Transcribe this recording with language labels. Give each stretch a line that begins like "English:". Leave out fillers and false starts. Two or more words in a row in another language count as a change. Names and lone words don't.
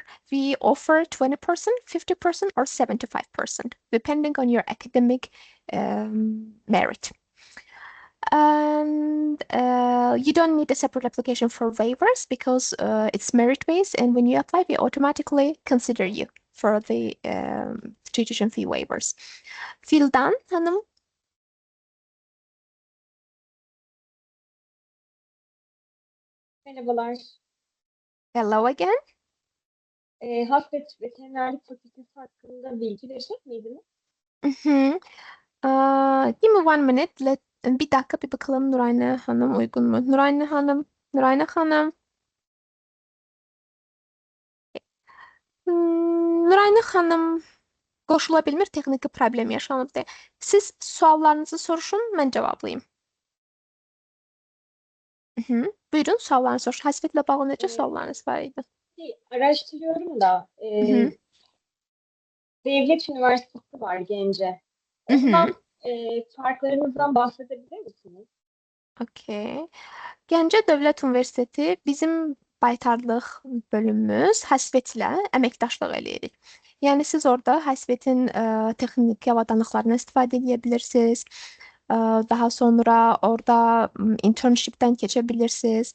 English: We offer 20%, 50%, or 75%, depending on your academic merit. And you don't need a separate application for waivers because it's merit-based, and when you apply, we automatically consider you for the tuition fee waivers.
Turkish: Fildan Hanım. Merhabalar.
English: Hello again.
Turkish: Halk ve Veterinerlik Fakültesi hakkında bilgi verecek miydiniz?
English: Mhm. Give me 1 minute.
Turkish: Bir dakika bir bakalım Nurayna Hanım uygun mu?
Azerbaijani: Nurayna Hanım. Nurayna Hanım. Nurayna Hanım qoşula bilmir, texniki problem yaşanıbdır. Siz suallarınızı soruşun, mən cavablayım. Buyurun, suallarınızı soruşun. Həsvətlə bağlı necə suallarınız var idi?
Turkish: Araştırıyorum da devlet üniversitesi var Gence. Ondan farklarınızdan bahsedebilir misiniz?
Azerbaijani: Okay. Gəncə Dövlət Universiteti bizim baytarlıq bölümümüz Həsvətlə əməkdaşlıq eləyirik. Yəni siz orada Həsvətin texniki avadanlıqlarından istifadə edə bilirsiniz. Daha sonra orada internshipdən keçə bilirsiniz.